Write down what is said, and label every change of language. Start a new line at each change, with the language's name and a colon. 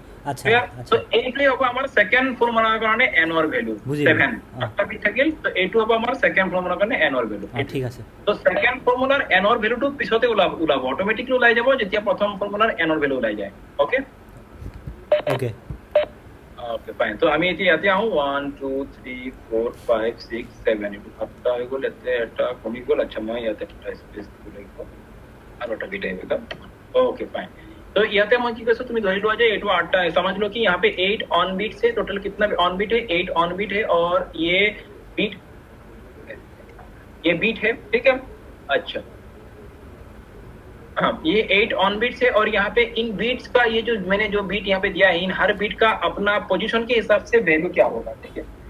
Assamese: আচ্ছা তো এইটোই হ'ব আমাৰ সেকেন্ড ফৰ্মুলাৰ কাৰণে n ৰ ভ্যালু 7। 7টা বিট থাকিল, তো এইটো হ'ব আমাৰ সেকেন্ড ফৰ্মুলাৰ কাৰণে n ৰ ভ্যালু, ঠিক আছে। তো সেকেন্ড ফৰ্মুলাৰ n ৰ ভ্যালুটো পিছতে ওলাব অটোমেটিকলি ওলাই যাব যেতিয়া প্ৰথম ফৰ্মুলাৰ n ৰ ভ্যালু ওলাই যায়। Okay okay okay fine. তো আমি এতিয়া ইয়াতে আহো 1 2 3 4 5 6 7 এইটো 7টা হৈ গ'ল, ইয়াতে এটা কমি গ'ল। আচ্ছা, মই ইয়াতে এটা স্পেচ দিব লাগিব আৰু এটা বিট আহিব। Okay fine.
Hindi: तो
Assamese: ইয়াতে মই কি কৈছো, তুমি ধৰি লোৱা যে এইটো 8টা
Hindi: है, समझ लो कि यहाँ पे 8 ऑन बीट से टोटल कितना ऑन बीट है? 8 ऑन बीट है और ये बीट है, ठीक है। अच्छा हाँ, ये 8 ऑन बीट से, और यहाँ पे इन बीट्स का ये जो मैंने जो बीट यहाँ पे दिया है, इन हर बीट का अपना पोजीशन के हिसाब से वैल्यू क्या होगा, ठीक है।